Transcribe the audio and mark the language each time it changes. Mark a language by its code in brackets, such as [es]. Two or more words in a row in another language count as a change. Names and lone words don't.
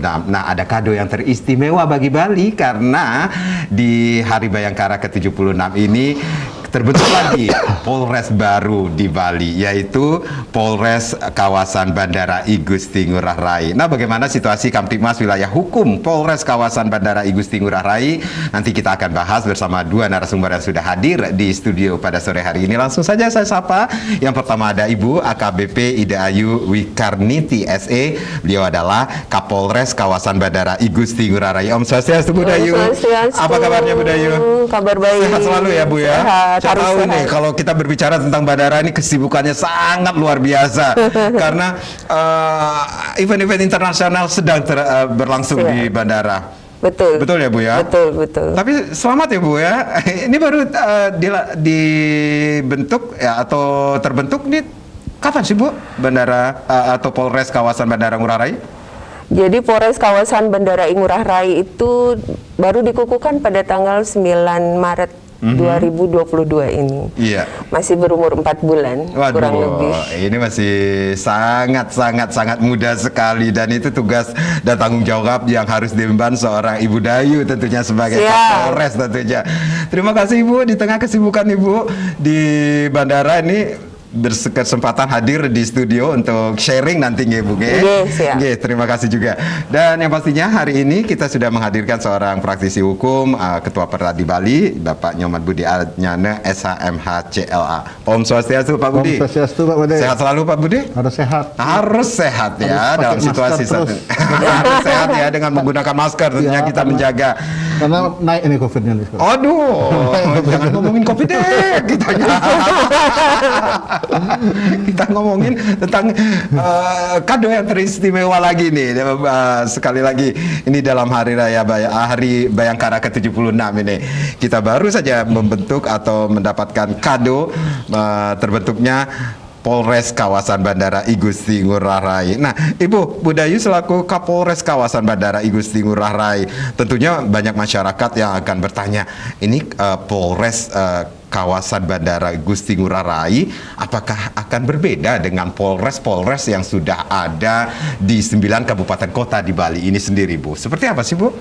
[id] Nah, ada kado yang teristimewa bagi Bali karena di Hari Bayangkara ke-76 ini terbentuk lagi Polres baru di Bali, yaitu Polres Kawasan Bandara I Gusti Ngurah Rai. Nah, bagaimana situasi Kamtibmas wilayah hukum Polres Kawasan Bandara I Gusti Ngurah Rai? Nanti kita akan bahas bersama dua narasumber yang sudah hadir di studio pada sore hari ini. Langsung saja saya sapa. Yang pertama ada Ibu AKBP Ida Ayu Wikarniti SE. Beliau adalah Kapolres Kawasan Bandara I Gusti Ngurah Rai. Om Swastiastu Bu Dayu. Apa kabarnya Bu Dayu? Kabar baik. Sehat selalu ya Bu ya. Sehat. Saya tahu nih kalau kita berbicara tentang bandara ini kesibukannya sangat luar biasa karena event-event internasional sedang berlangsung di bandara. Betul. Betul ya Bu ya? Betul. Tapi selamat ya Bu ya. Ini baru dibentuk ya atau terbentuk nih kapan sih Bu bandara atau Polres Kawasan Bandara Ngurah Rai? Jadi Polres Kawasan Bandara Ngurah Rai itu baru dikukuhkan pada tanggal 9 Maret 2022 ini. Iya. Masih berumur 4 bulan. Waduh, kurang lebih. Ini masih sangat muda sekali dan itu tugas dan tanggung jawab yang harus diemban seorang Ibu Dayu tentunya sebagai Kapolres tentunya. Terima kasih Ibu, di tengah kesibukan Ibu di bandara ini berkesempatan hadir di studio untuk sharing nanti nggih Bu nggih. Terima kasih juga. Dan yang pastinya hari ini kita sudah menghadirkan seorang praktisi hukum, Ketua Peradi Bali, Bapak Nyoman Budi Adnyana SHMH CLA. Om Swastiastu Pak Budi. Om Swastiastu Pak Budi. Sehat selalu Pak Budi? Harus sehat. Harus sehat ya dalam situasi saat ini. Harus sehat ya dengan menggunakan masker tentunya kita menjaga. Karena naik ini COVID-nya. Aduh, jangan ngomongin COVID deh kita ngomongin tentang kado yang teristimewa lagi nih. Sekali lagi ini dalam hari raya Hari Bayangkara ke-76 ini kita baru saja membentuk atau mendapatkan kado terbentuknya Polres Kawasan Bandara I Gusti Ngurah Rai. Nah, Ibu Dayu selaku Kapolres Kawasan Bandara I Gusti Ngurah Rai, tentunya banyak masyarakat yang akan bertanya, ini Polres Kawasan Bandara Gusti Ngurah Rai, apakah akan berbeda dengan Polres-Polres yang sudah ada di 9 kabupaten kota di Bali ini sendiri, Bu? Seperti apa sih, Bu?